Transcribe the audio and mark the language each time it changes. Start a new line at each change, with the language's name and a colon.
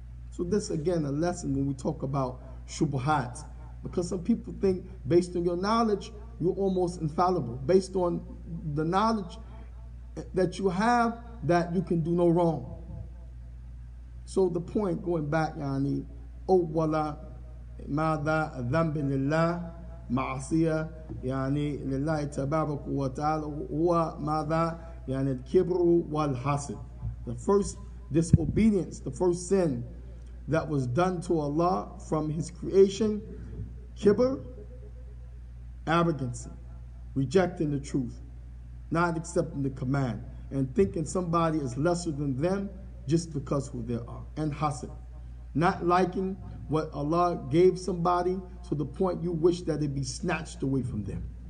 English: So this again a lesson when we talk about shubuhat, because some people think based on your knowledge you're almost infallible, based on the knowledge that you have that you can do no wrong. So the point, going back,
Arabic: يعني أولا ماذا ذنب لله معصية يعني لله تبارك وتعالى هو ماذا يعني الكبر والحسد.
English: The first disobedience, the first sin that was done to Allah from His creation, kibr, arrogancy, rejecting the truth, not accepting the command, and thinking somebody is lesser than them just because who they are, and hasad, not liking what Allah gave somebody to the point you wish that it be snatched away from them.